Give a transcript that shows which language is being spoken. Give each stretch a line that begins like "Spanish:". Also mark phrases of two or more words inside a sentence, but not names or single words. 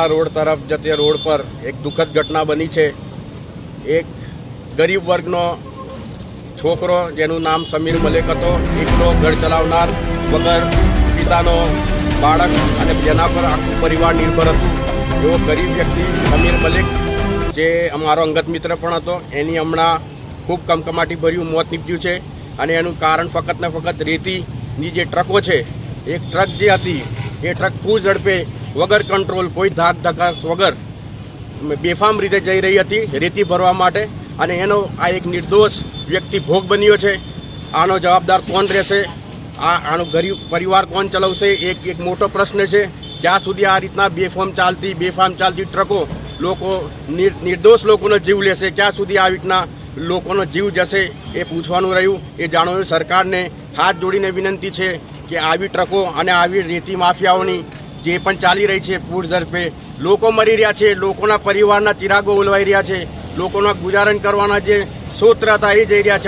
Hindi: रोड तरफ जते रोड पर एक दुखद घटना बनी है।
Gujarati: એક ગરીબ વર્ગનો છોકરો જેનુ નામ સમીર મલિક હતો, એકલો ઘર ચલાવનાર વગર પિતાનો બાળક અને જેના પર આખું પરિવાર નિર્ભર હતું એવો ગરીબ વ્યક્તિ સમીર મલિક જે અમારો અંગત મિત્ર પણ હતો, એની હમણાં ખૂબ કમકમાટી ભર્યું મોત નિપજ્યું છે। અને એનું કારણ ફકત ને ફકત રેતીની જે ટ્રકો છે, એક ટ્રક જે હતી એ ટ્રક પૂર ઝડપે વગર કંટ્રોલ કોઈ ધાક ધક્કા વગર બેફામ રીતે જઈ રહી હતી રેતી ભરવા માટે, અને એનો આ એક નિર્દોષ વ્યક્તિ ભોગ બન્યો છે। આનો જવાબદાર કોણ રહેશે? આનો ગરીબ પરિવાર કોણ ચલાવશે? એક મોટો પ્રશ્ન છે। ક્યા સુધી આ રીતના બેફામ ચાલતી ટ્રકો લોકો નિર્દોષ લોકોનો જીવ લેશે? ક્યા સુધી આ રીતના લોકોનો જીવ જશે? એ પૂછવાનું રહ્યું। એ જાણવાનું સરકારને હાથ જોડીને વિનંતી છે કિ આવી ટ્રકો અને આવી રેતી માફિયાઓની જે પણ ચાલી રહી હૈ પૂર ઝડપે લોકો મરી રહ્યા છે, લોકોના પરિવારના ચિરાગો ઓલવાઈ રહ્યા છે, લોકોના ગુજારણ કરવાના જે સૂત્ર હતા એ જઈ રહ્યા છે।